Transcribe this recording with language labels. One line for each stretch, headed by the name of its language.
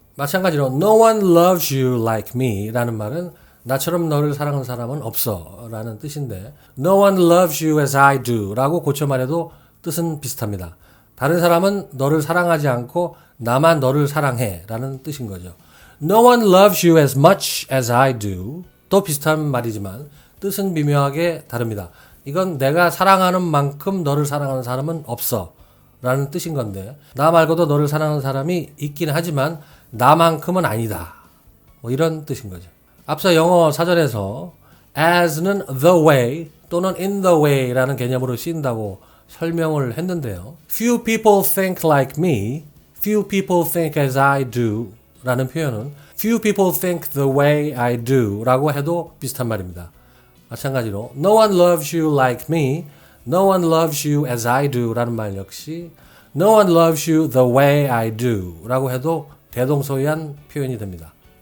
Korean: 마찬가지로
English: no one loves you like me
Korean: 라는 말은 나처럼 너를 사랑하는 사람은 없어 라는 뜻인데
English: no one loves you as I do
Korean: 라고 고쳐 말해도 뜻은 비슷합니다. 다른 사람은 너를 사랑하지 않고 나만 너를 사랑해 라는 뜻인 거죠.
English: No one loves you as much as I do.
Korean: 또 비슷한 말이지만 뜻은 미묘하게 다릅니다. 이건 내가 사랑하는 만큼 너를 사랑하는 사람은 없어 라는 뜻인 건데 나 말고도 너를 사랑하는 사람이 있긴 하지만 나만큼은 아니다. 뭐 이런 뜻인 거죠. 앞서 영어 사전에서 as는 the way 또는
English: in the way
Korean: 라는 개념으로 쓰인다고 설명을 했는데요.
English: Few people think like me. Few people think as I do.
Korean: 라는 표현은
English: few people think the way I do
Korean: 라고 해도 비슷한 말입니다.
English: 마찬가지로 no one loves you like me, no one loves you as I do
Korean: 라는 말 역시
English: no one loves you the way I do
Korean: 라고 해도 대동소이한 표현이 됩니다.